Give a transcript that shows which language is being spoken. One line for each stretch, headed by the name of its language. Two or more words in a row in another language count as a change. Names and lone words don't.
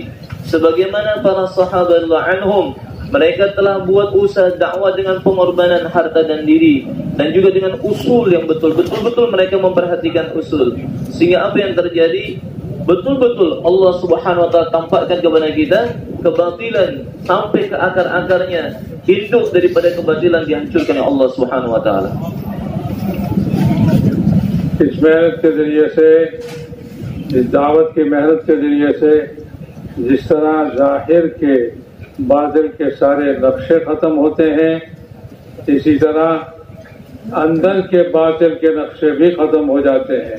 Indonesian: Sebagaimana para sahabat anhum, mereka telah buat usaha dakwah dengan pengorbanan harta dan diri dan juga dengan usul yang betul-betul mereka memperhatikan usul. Sehingga apa yang terjadi? Betul-betul
Arabic: الله سبحانه وتعالى
Indonesian: tampakkan kepada kita kebatilan sampai ke akar-akarnya. Induk daripada kebatilan dihancurkan oleh
Arabic: الله سبحانه وتعالى.
Hindi: इस मेहनत के जरिए से, इस दावत की मेहनत के जरिए से जिस तरह जाहिर के बातिल के सारे नक्शे खत्म होते हैं, इसी तरह अंदर के बातिल के नक्शे भी खत्म हो जाते हैं।